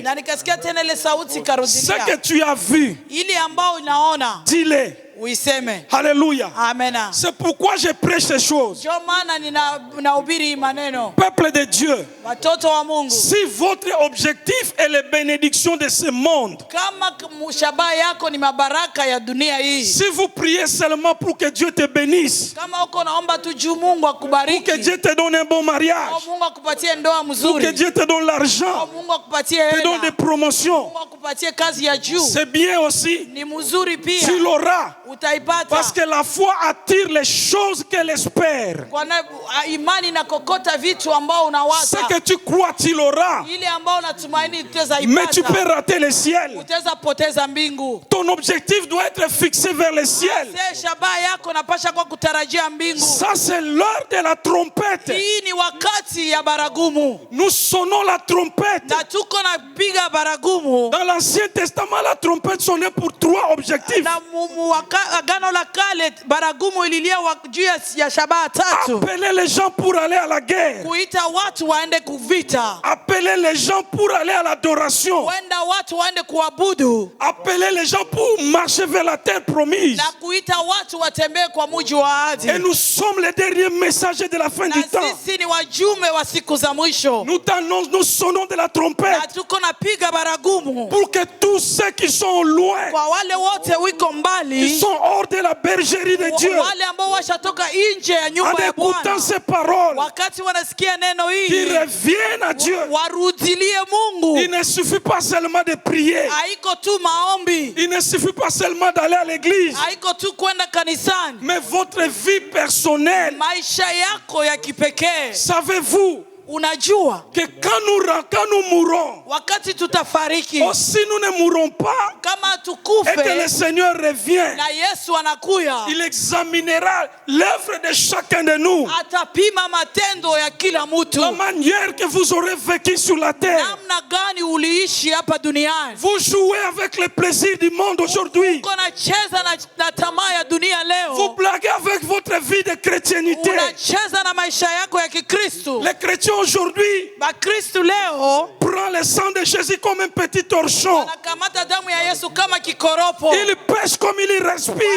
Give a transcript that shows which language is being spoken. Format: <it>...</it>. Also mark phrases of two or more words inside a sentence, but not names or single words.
<sw>Na nikasikia tena ile sauti</sw> <fr>Ce</fr> <sw>karudilia.</sw> <fr>que tu as vu,</fr> <sw>Ili ambao unaona</sw> <fr>dis-le.</fr> <sw>uiseme.</sw> <fr>Alléluia.</fr> <sw>Amena.</sw> <fr>C'est pourquoi je prêche ces choses.</fr> <sw>Ndio maana ninahubiri maneno.</sw> <fr>Peuple de Dieu,</fr> <sw>Watoto wa Mungu.</sw> <fr>si votre objectif est les bénédictions de ce monde,</fr> <sw>Kama shabaha yako ni mabaraka ya dunia hii.</sw> <fr>si vous priez seulement pour que Dieu te bénisse,</fr> <sw>Kama uko naomba tu juu Mungu</sw> <fr>pour</fr> <sw>akubariki.</sw> <fr>que Dieu te donne un bon Au mariage,</fr> <sw>Mungu akupatie ndoa</sw> <fr>pour que</fr> <sw>mzuri.</sw> <fr>Dieu te donne Au l'argent,</fr> <sw>Mungu akupatie</sw> <fr>te donne des</fr> <sw>hela.</sw> <fr>promotions,</fr> <sw>Mungu akupatie kazi ya juu.</sw> <fr>c'est bien aussi.</fr> <sw>Ni mzuri pia.</sw> <fr>Tu l'auras.</fr> <sw>Utaipata.</sw> <fr>Parce que la foi attire les choses qu'elle espère.</fr> <sw>Kwa imani na kokota vitu ambao</sw> <fr>Ce</fr> <sw>unawaza.</sw> <fr>que tu crois, tu l'auras.</fr> <sw>Ile ambao unatumaini utaweza</sw> <fr>Mais tu peux</fr> <sw>ipata.</sw> <fr>rater le ciel.</fr> <sw>Utaweza poteza mbingu.</sw> <fr>Ton objectif doit être fixé vers le ciel.</fr> <sw>Sasa shabaha yako napasha kwa kutarajia mbingu.</sw> <fr>Ça, c'est l'heure de la trompette.</fr> <sw>Hii ni wakati ya baragumu.</sw> <fr>Nous sonnons la trompette.</fr> <sw>Na tuko napiga baragumu.</sw> <fr>Dans l'Ancien Testament, la trompette sonnait pour 3 objectifs.</fr> <sw>Na agano la kale baragumu ililia juu ya shabaha tatu.</sw> <fr>Appeler les gens pour aller à la guerre.</fr> <sw>Kuita watu waende kuvita.</sw> <fr>Appeler les gens pour aller à l'adoration.</fr> <sw>Wenda watu waende kuabudu.</sw> <fr>Appeler les gens pour marcher vers la terre promise.</fr> <sw>Na kuita watu watembee kwa mji wa ahadi.</sw> <fr>Et nous sommes les derniers messagers de la fin du temps.</fr> <sw>Na sisi ni wajumbe wa siku za mwisho.</sw> <fr>Nous t'annonçons, nous sonnons de la</fr> <sw>Na</sw> <fr>trompette</fr> <sw>tuko napiga baragumu.</sw> <fr>pour que tous ceux qui sont loin,</fr> <sw>Kwa wale wote wiko</sw> <fr>qui</fr> <sw>mbali.</sw> <fr>sont hors de la bergerie de Dieu,</fr> <sw>Wale ambao washatoka nje ya</sw> <fr>en</fr> <sw>nyumba ya</sw> <fr>écoutant</fr> <sw>Bwana.</sw> <fr>ces paroles,</fr> <sw>Wakati wanasikia neno</sw> <fr>qui</fr> <sw>hili.</sw> <fr>reviennent à Dieu.</fr> <sw>Warudilie Mungu.</sw> <fr>Il ne suffit pas seulement de prier.</fr> <sw>Haiko tu maombi.</sw> <fr>Il ne suffit pas seulement d'aller à l'église.</fr> <sw>Haiko tu kwenda kanisani.</sw> <fr>Mais votre vie personnelle,</fr> <sw>Maisha yako ya kipekee.</sw> <fr>savez-vous</fr> <sw>Unajua</sw> <fr>que quand nous mourrons,</fr> <sw>wakati tutafariki,</sw> <fr>aussi nous ne mourrons pas,</fr> <sw>kama</sw> <fr>et que le</fr> <sw>tukufe</sw> <fr>Seigneur revient,</fr> <sw>na Yesu anakuya,</sw> <fr>il examinera l'œuvre de chacun de nous,</fr> <sw>atapima matendo ya kila mtu.</sw> <fr>la manière que vous aurez vécu sur la terre.</fr> <sw>Namna gani uliishi hapa duniani.</sw> <fr>Vous jouez avec les plaisirs du monde aujourd'hui.</fr> <sw>Uko nacheza na tamaa ya dunia</sw> <fr>Vous</fr> <sw>leo.</sw> <fr>blaguez avec votre vie de chrétienté.</fr> <sw>Unacheza na maisha yako ya Kikristo.</sw> <fr>Les chrétiens aujourd'hui</fr> <sw>Bakristo leo</sw> <fr>prennent le sang de Jésus comme un petit torchon.</fr> <sw>wanakamata damu ya Yesu kama kikoropo.</sw> <fr>Ils pêchent comme ils respirent.</fr>